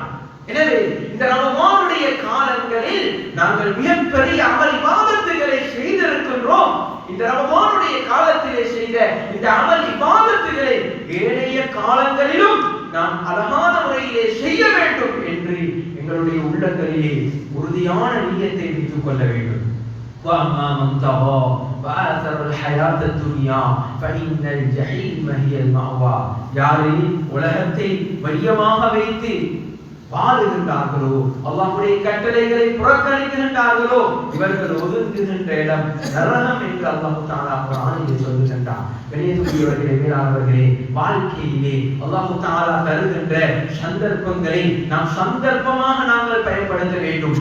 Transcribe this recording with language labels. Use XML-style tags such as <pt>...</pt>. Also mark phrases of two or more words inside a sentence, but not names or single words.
<ta>எனவே இந்த ரமலானுடைய காலங்களில் நாங்கள் மிகப்பெரிய அமல் இபாதத்துக்களை செய்திருக்கின்றோம். இந்த ரமலானுடைய காலத்திலே செய்த இந்த அமல் இபாதத்துக்களை ஏனைய காலங்களிலும் நாம் அழகான முறையிலே செய்ய வேண்டும் என்று எங்களுடைய உள்ளங்களிலே உறுதியான நியத்தை வைத்துக் கொள்ள வேண்டும்.</ta> <ar>وَأَمَّا مَنْ طَغَى وَآثَرَ الْحَيَاةَ الدُّنْيَا فَإِنَّ الْجَحِيمَ هِيَ الْمَأْوَى.</ar> <ta>யாரே உலகத்தை மையமாக வைத்து வாழுகின்றார்களோ, அல்லாஹ்வுடைய கட்டளைகளை புறக்கணிக்கின்றார்களோ, இவர்கள் ஒதுங்குகின்ற இடம் நரகம் என்று அல்லாஹ் தஆலா குர்ஆனில் சொல்கிறார். சொல்லுகின்றான். கணியத்துக்குரியவர்களே, மேலானவர்களே, வாழ்க்கையிலே அல்லாஹ் தஆலா தருகின்ற சந்தர்ப்பங்களை நாம் சந்தர்ப்பமாக நாங்கள் பயன்படுத்த வேண்டும்.</ta>